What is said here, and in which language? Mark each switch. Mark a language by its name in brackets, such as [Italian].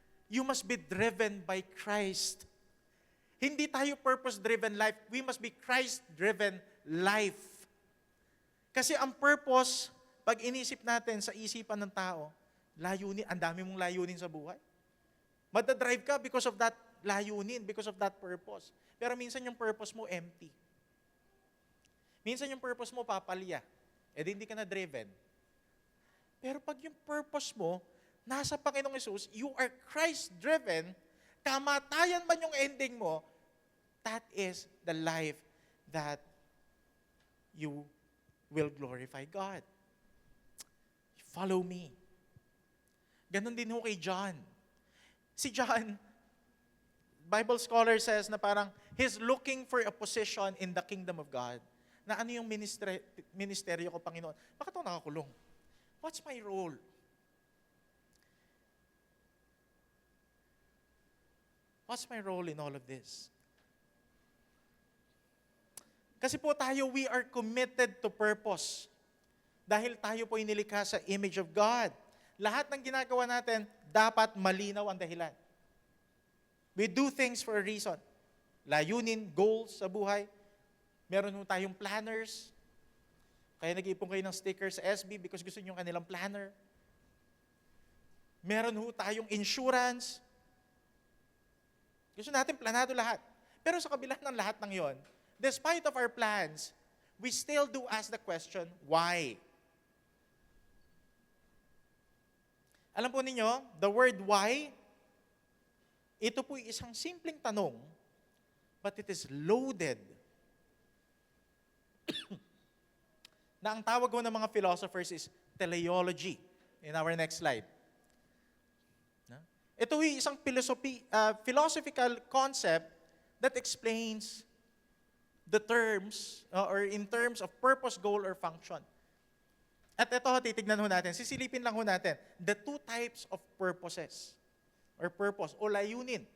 [English] You must be driven by Christ. [Filipino] Hindi tayo purpose-driven life. [English] We must be Christ-driven life. [Filipino] Kasi ang purpose, pag inisip natin sa isipan ng tao, Layunin, ang dami mong layunin sa buhay. Madadrive ka [English] because of that layunin, because of that purpose. [Filipino] Pero minsan yung purpose mo empty. Minsan yung purpose mo papalya. Hindi ka na driven. Pero pag yung purpose mo, nasa Panginoong Hesus, [English] you are Christ-driven, [Filipino] kamatayan man yung ending mo, [English] that is the life that you will glorify God. Follow me. [Filipino] Ganon din ho kay John. Si John, [English] Bible scholar says [Filipino] na parang [English] he's looking for a position in the kingdom of God. [Filipino] Na ano yung ministeryo ko, Panginoon? Bakit ako nakakulong? [English] What's my role? What's my role in all of this? [Filipino] Kasi po tayo, [English] we are committed to purpose. [Filipino] Dahil tayo po inilikha sa [English] image of God. [Filipino] Lahat ng ginagawa natin, dapat malinaw ang dahilan. [English] We do things for a reason. [Filipino] Layunin, goals sa buhay. Meron mo tayong planners. Kaya nag-iipon kayo ng stickers sa SB because gusto nyo yung kanilang planner. Meron ho tayong insurance. Gusto natin planado lahat. Pero sa kabila ng lahat ng yon, [English] despite of our plans, we still do ask the question, why? [Filipino] Alam po ninyo, [English] the word why, [Filipino] ito po isang simpleng tanong, [English] but it is loaded. [Filipino] Na ang tawag ko ng mga philosophers is teleology. [English] In our next slide. [Filipino] Ito ay isang [English] philosophical concept that explains the terms, or in terms of purpose, goal, or function. [Filipino] At ito, titignan ho natin, sisilipin lang ho natin, [English] the two types of purposes, or purpose, [Filipino] o layunin.